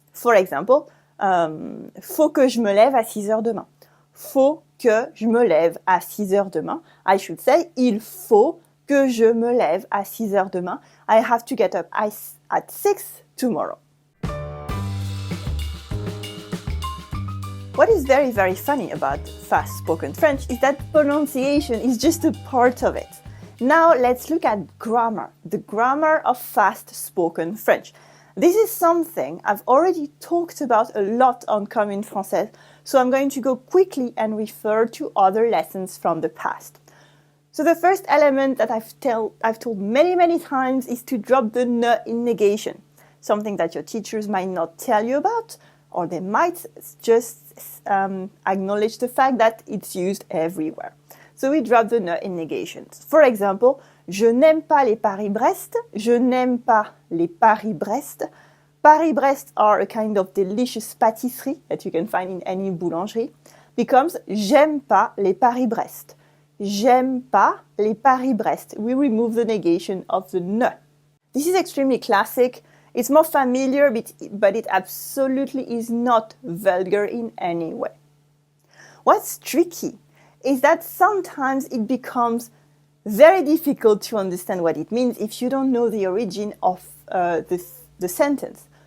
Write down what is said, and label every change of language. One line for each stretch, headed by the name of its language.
English: For example,
French: faut que je me lève à 6 heures demain. Faut que je me lève à 6 heures demain.
English: I should say,
French: il faut que je me lève à 6 heures demain.
English: I have to get up at 6 tomorrow. What is very, very funny about fast-spoken French is that pronunciation is just a part of it. Now let's look at grammar, the grammar of fast-spoken French. This is something I've already talked about a lot on Comme, Française, so I'm going to go quickly and refer to other lessons from the past. So the first element that I've told many, many times is to drop the ne in negation, something that your teachers might not tell you about, or they might just acknowledge the fact that it's used everywhere. So we drop the ne in negations. For example,
French: je n'aime pas les Paris-Brest. Je n'aime pas les Paris-Brest.
English: Paris-Brest are a kind of delicious pâtisserie that you can find in any boulangerie.
French: Becomes j'aime pas les Paris-Brest. J'aime pas les Paris-Brest.
English: We remove the negation of the ne. This is extremely classic. It's more familiar, but it absolutely is not vulgar in any way. What's tricky is that sometimes it becomes very difficult to understand what it means if you don't know the origin of the sentence.